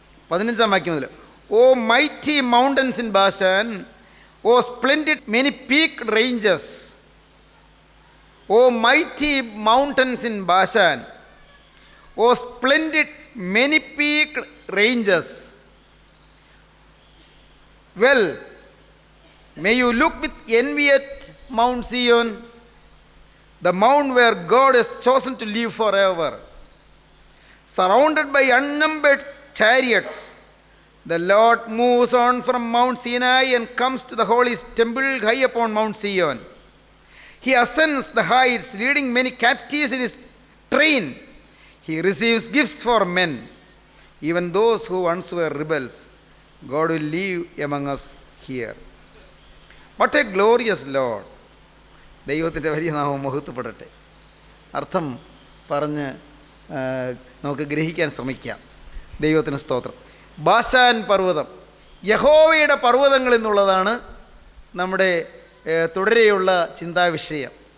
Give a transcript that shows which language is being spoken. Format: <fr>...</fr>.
<ml>15 വാക്യം മുതൽ,</ml> <en>O mighty mountains in Bashan, O splendid many peaked ranges. O mighty mountains in Bashan, O splendid many peaked ranges. Well, may you look with envy at Mount Zion, the mount where God has chosen to live forever. Surrounded by unnumbered chariots, the Lord moves on from Mount Sinai and comes to the holy temple high upon Mount Zion. He ascends the heights, leading many captives in his train. He receives gifts for men, even those who once were rebels. God will live among us here. What a glorious Lord.</en> <ml>ദൈവത്തിൻ്റെ വലിയ നാമം മഹത്വപ്പെടട്ടെ. അർത്ഥം പറഞ്ഞ് നമുക്ക് ഗ്രഹിക്കാൻ ശ്രമിക്കാം. ദൈവത്തിന് സ്തോത്രം. ബാശാൻ പർവ്വതം, യഹോവയുടെ പർവ്വതങ്ങൾ എന്നുള്ളതാണ് നമ്മുടെ തുടരെയുള്ള ചിന്താവിഷയം.</ml>